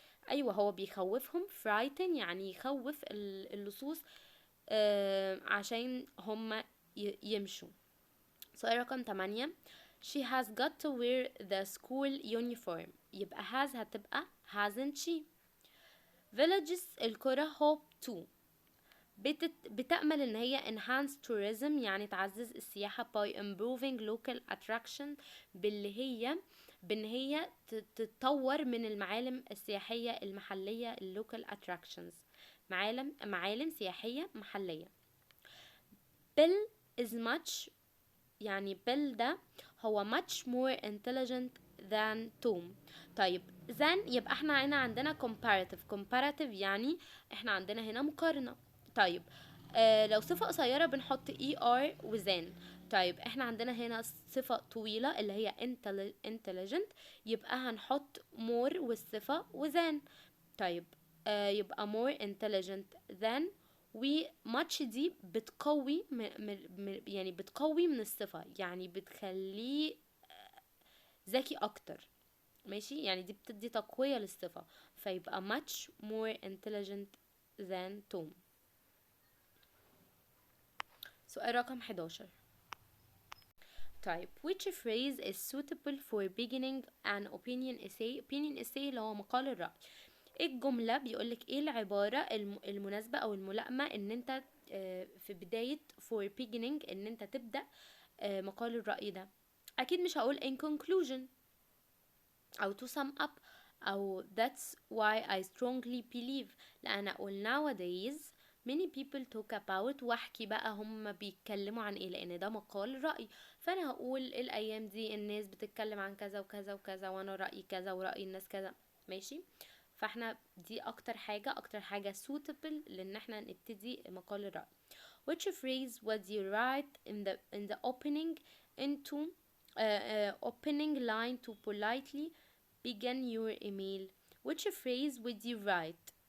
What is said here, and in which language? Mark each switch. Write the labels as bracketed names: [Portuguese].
[Arabic] أيوة هو بيخوفهم frighten يعني يخوف اللصوص عشان هم يمشوا. سؤال رقم 8. [English] She has got to wear the school uniform. [Arabic] يبقى [English] has [Arabic] هتبقى [English] hasn't she. Villages [Arabic] القرى [English] hope to [Arabic] بتأمل ان هي [English] enhance tourism [Arabic] يعني تعزز السياحة [English] by improving local attraction [Arabic] بان هي تتطور من المعالم السياحية المحلية [English] local attractions [Arabic] معالم سياحية محلية. [English] Bill is much [Arabic] يعني [English] Bill [Arabic] ده هو [English] much more intelligent than Tom. [Arabic] طيب than يبقى احنا هنا عندنا comparative يعني احنا عندنا هنا مقارنة. طيب لو صفة قصيرة بنحط er و than. طيب احنا عندنا هنا صفة طويلة اللي هي intelligent يبقى هنحط more والصفة و than. طيب يبقى [English] more intelligent than [Arabic] و much دي بتقوي يعني بتقوي من الصفة يعني بتخليه ذكي اكتر. ماشي يعني دي بتدي تقوية للصفة فيبقى [English] much more intelligent than Tom. [Arabic] سؤال رقم 11. طيب [English] which phrase is suitable for beginning an opinion essay. opinion essay [Arabic] اللي هو مقال الرأي. ايه الجملة بيقولك ايه العبارة المناسبة او الملائمة ان انت في بداية [English] for beginning [Arabic] ان انت تبدأ مقال الرأي ده. اكيد مش هقول [English] in conclusion [Arabic] او [English] to sum up [Arabic] او [English] that's why I strongly believe [Arabic] لان اقول [English] nowadays many people talk about [Arabic] واحكي بقى هم بيتكلموا عن ايه لان ده مقال رأي فانا هقول الايام دي الناس بتتكلم عن كذا وكذا وكذا وانا رأيي كذا ورأي الناس كذا. ماشي فاحنا دي اكتر حاجة suitable لان احنا نبتدي مقال الرأي. [English] which phrase would you write in the opening into opening line to politely begin your email. which phrase would you write.